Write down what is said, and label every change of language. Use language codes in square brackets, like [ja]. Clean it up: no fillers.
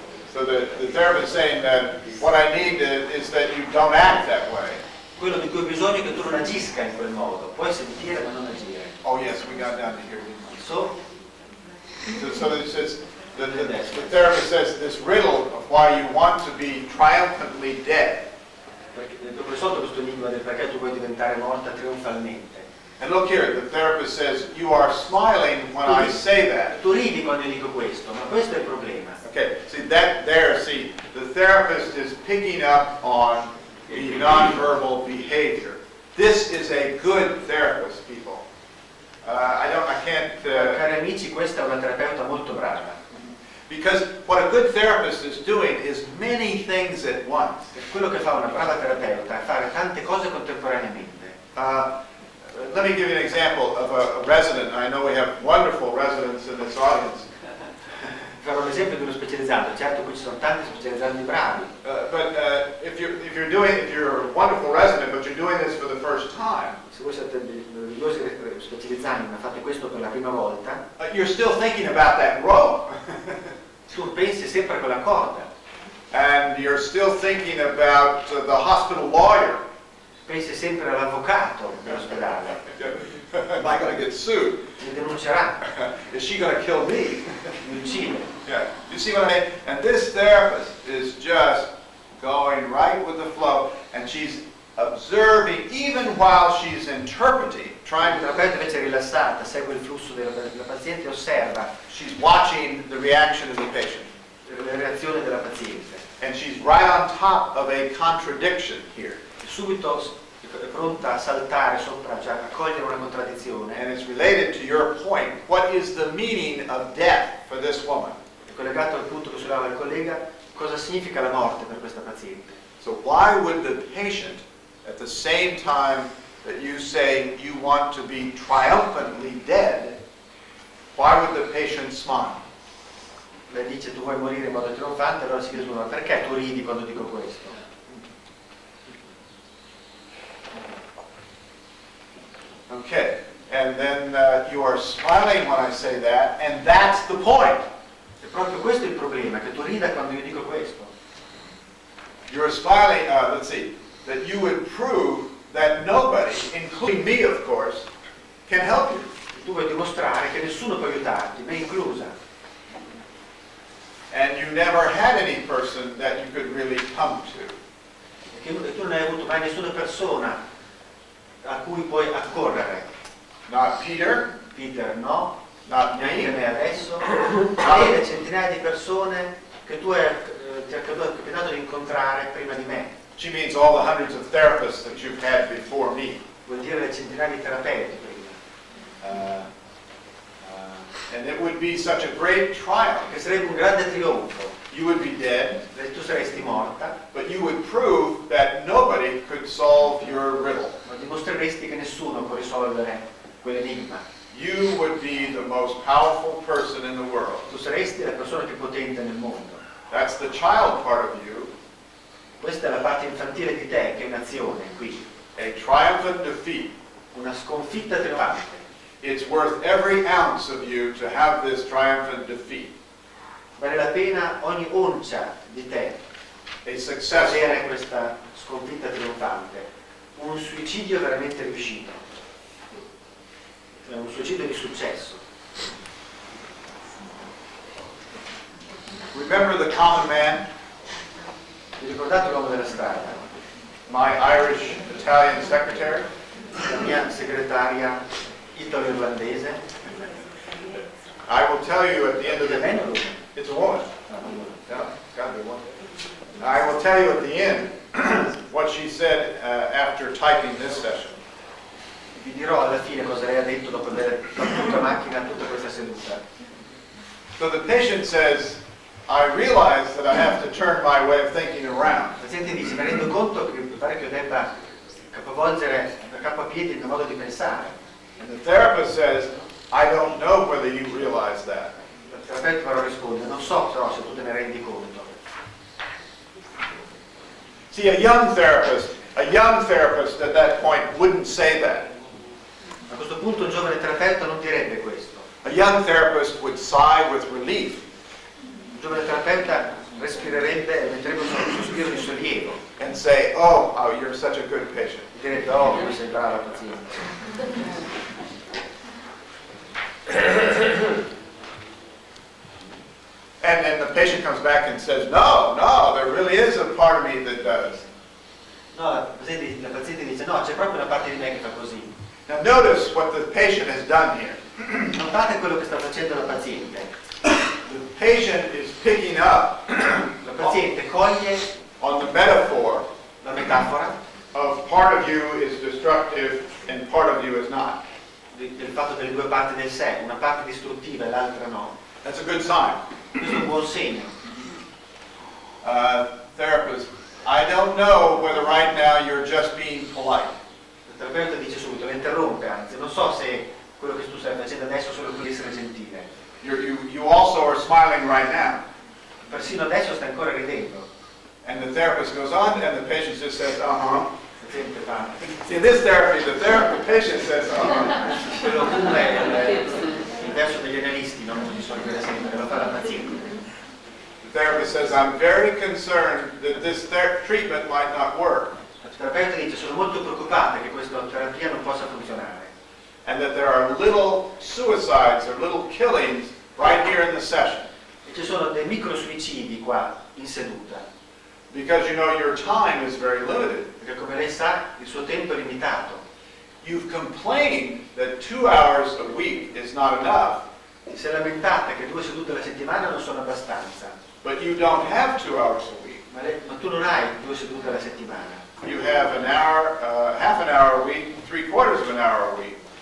[en] So the therapist is saying that what I need is that you don't act that way. [it] Quello di cui ho bisogno è che tu non agisca in quel modo, puoi sentire ma non agire. [en] Oh yes, we got down to here. didn't we? So, So it says, the therapist says this riddle of why you want to be triumphantly dead. [it] perché ho risolto questo enigma del perché tu vuoi diventare morta trionfalmente. [en] And look here, the therapist says, you are smiling when I say that. [it] Tu ridi quando io dico questo, ma questo è il problema. [en] Okay, see the therapist is picking up on the nonverbal behavior. This is a good therapist, people. I can't, [it] Cari amici, questa è una terapeuta molto brava. [en] because what a good therapist is doing is many things at once. [it] Quello che fa una brava terapeuta è fare tante cose contemporaneamente. [en] Let me give you an example of a resident. I know we have wonderful residents in this audience. [it] Farò l'esempio di uno specializzato, certo qui ci sono tanti specializzandi bravi, [en] But if you're a wonderful resident, but you're doing this for the first time, [it] se voi siete meravigliosi specializzandi ma fate questo per la prima volta, [en] you're still thinking about that rope, [it] tu pensi sempre a quella corda, [en] and you're still thinking about the hospital lawyer. [it] pensi sempre all'avvocato dell'ospedale, [en] Am I going to get sued? [it] mi denuncerà, [en] Is she going to kill me? [it] mi uccide. [en] Yeah. You see what I mean? And this therapist is just going right with the flow, and she's observing even while she's interpreting, trying [it] Il [en] to. [it] terapeuta invece è rilassata, segue il flusso della paziente e osserva [en] She's watching the reaction of the patient, [it] le reazioni della paziente. [en] and she's right on top of a contradiction here, [it] Subito è pronta a saltare sopra, cioè a cogliere una contraddizione. [en] and it's related to your point. What is the meaning of death for this woman? [it] È collegato al punto che sollevava il collega, cosa significa la morte per questa paziente. [en] So why would the patient, at the same time that you say you want to be triumphantly dead, why would the patient smile? [it] Lei dice tu vuoi morire in modo trionfante, allora si chiede ma perché tu ridi quando dico questo? [en] Okay, and then you are smiling when I say that, and that's the point. [it] E proprio questo è il problema, che tu rida quando io dico questo. [en] You're smiling, let's see, that you would prove that nobody, including me of course, can help you. [it] Tu vuoi dimostrare che nessuno può aiutarti, me inclusa. [en] And you never had any person that you could really come to. [it] E tu non hai avuto mai nessuna persona a cui puoi accorrere. [en] Not Peter, [it] Peter no, [en] not [it] neanche [en] me, [it] me adesso. Avere centinaia di persone che tu hai ti è capitato di incontrare prima di me. [en] She means all the hundreds of therapists that you've had before me. [it] Vuol dire le centinaia di terapeuti prima. [en] And it would be such a great triumph. [it] Che sarebbe un grande trionfo. [en] You would be dead, [it] Tu saresti morta, [en] but you would prove that nobody could solve your riddle. [it] ma dimostreresti che nessuno può risolvere quell'enigma. [en] You would be the most powerful person in the world. [it] Tu saresti la persona più potente nel mondo. [en] That's the child part of you, [it] Questa è la parte infantile di te, che è un'azione qui. [en] a triumphant defeat. [it] Una sconfitta trionfante. [en] It's worth every ounce of you to have this triumphant defeat. [it] Vale la pena ogni oncia di te [en] A successful, [it] avere questa sconfitta trionfante. Un suicidio veramente riuscito. Un suicidio di successo. [en] remember the common man, [it] Vi ricordate l'uomo della strada? [en] my Irish-Italian secretary? [it] La mia segretaria italo-irlandese? [en] I will tell you at the end of [it] È [en] the [it] meno lui? [en] it's a woman. [it] No, non lui. [en] No, it's got to be one. I will tell you at the end what she said after typing this session. [it] Vi dirò alla fine cosa lei ha detto dopo aver battuto a macchina tutta questa seduta. [en] So the patient says, I realize that I have to turn my way of thinking around. [it] Il paziente dice, mi rendo conto che mi pare che io debba capovolgere da capo a piedi il mio modo di pensare. [en] And the therapist says, I don't know whether you realize that. [it] Il terapeuta però risponde, non so però se tu te ne rendi conto. [en] See, a young therapist at that point wouldn't say that. [it] A questo punto un giovane terapeuta non direbbe questo. [en] A young therapist would sigh with relief [it] Un giovane terapeuta respirerebbe e metterebbe un sospiro di sollievo. [en] and say, oh, you're such a good patient. [it] Direbbe, oh, come sei brava paziente. [en] And then the patient comes back and says, no, there really is a part of me that does. [it] No, la paziente dice, no, c'è proprio una parte di me che fa così. [en] Now notice what the patient has done here. [it] Notate quello che sta facendo la paziente. [en] The patient is picking up [it] La paziente coglie [en] on the metaphor [it] la metafora [en] of part of you is destructive and part of you is not. [it] del fatto delle due parti del sé, una parte distruttiva e l'altra no. [en] That's a good sign. [it] Questo è un buon segno. [en] Therapist, I don't know whether right now you're just being polite. [it] Il terapeuta dice subito, la interrompe, anzi, non so se quello che tu stai facendo adesso è solo per essere gentile. [en] You also are smiling right now. [it] Persino adesso sta ancora ridendo. [en] And the therapist goes on and the patient just says, uh-huh. [it] La paziente fa. [en] See, in this therapy, the patient says, uh-huh. [it] Quello comune è il verso degli analisti, non di solito da sempre, lo fa la paziente. [en] The therapist says, I'm very concerned that this treatment might not work. [it] Il terapeuta dice, sono molto preoccupata che questa terapia non possa funzionare. [en] And that there are little suicides or little killings right here in the session. [it] E ci sono dei micro suicidi qua in seduta. [en] Because you know your time is very limited. [it] Perché come lei sa, il suo tempo è limitato. [en] You've complained that 2 hours a week is not enough, [it] Si è lamentata che 2 sedute alla settimana non sono abbastanza. [en] but you don't have 2 hours a week. [it] Ma tu non hai 2 sedute alla settimana. [en] You have an hour, half an hour a week, 3/4 of an hour a week.